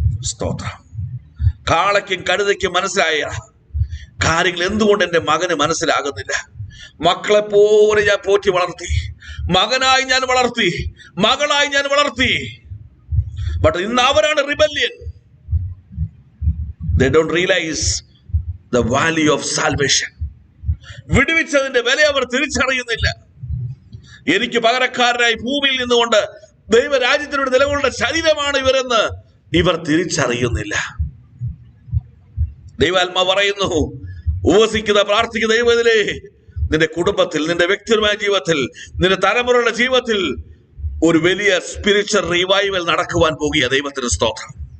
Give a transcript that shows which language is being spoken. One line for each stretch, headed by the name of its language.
Malayalam: സ്തോത്രം. കാളയ്ക്കും കഴുതയ്ക്കും മനസ്സിലായ കാര്യങ്ങൾ എന്തുകൊണ്ട് എൻ്റെ മകന് മനസ്സിലാകുന്നില്ല? മക്കളെ പോലെ ഞാൻ പോറ്റി വളർത്തി, മകനായി ഞാൻ വളർത്തി, മകളായി ഞാൻ വളർത്തി. ബട്ട് ഇന്ന് അവരാണ് rebellion.
English: They don't realize the value of salvation.
Malayalam: വിടുവിച്ചതിന്റെ വില അവർ തിരിച്ചറിയുന്നില്ല. എനിക്ക് പകരക്കാരനായി ഭൂമിയിൽ നിന്നുകൊണ്ട് ദൈവരാജ്യത്തിനോട് നിലകൊണ്ട ശരീരമാണ് ഇവരെന്ന് ഇവർ തിരിച്ചറിയുന്നില്ല. ദൈവാത്മാവ് പറയുന്നു, ഉപവസിക്കുന്ന പ്രാർത്ഥിക്കുന്ന ദൈവത്തിലെ നിന്റെ കുടുംബത്തിൽ, നിന്റെ വ്യക്തിപരമായ ജീവിതത്തിൽ, നിന്റെ തലമുറയുടെ ജീവിതത്തിൽ ഒരു വലിയ സ്പിരിച്വൽ റിവൈവൽ നടക്കുവാൻ പോകുക. ദൈവത്തിന് സ്തോത്രം.